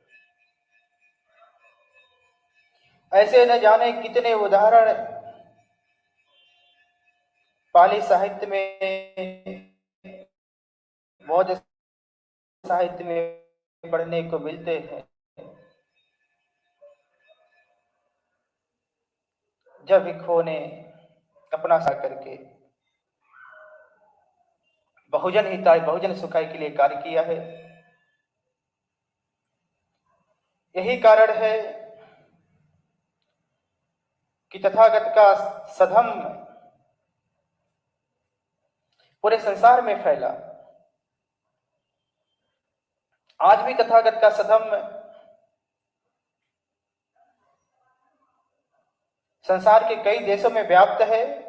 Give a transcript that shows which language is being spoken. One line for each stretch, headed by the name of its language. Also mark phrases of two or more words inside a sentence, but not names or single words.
Hindi: ऐसे न जाने कितने उदाहरण पाली साहित्य में, बौद्ध साहित्य में पढ़ने को मिलते हैं। जब भिक्षुओं ने अपना सा करके
Sanskrit: बहुजन हिताय बहुजन सुखाय
Hindi: के लिए कार्य किया है। यही कारण है कि तथागत का सधम्म पूरे संसार में फैला। आज भी तथागत का सधम्म संसार के कई देशों में व्याप्त है।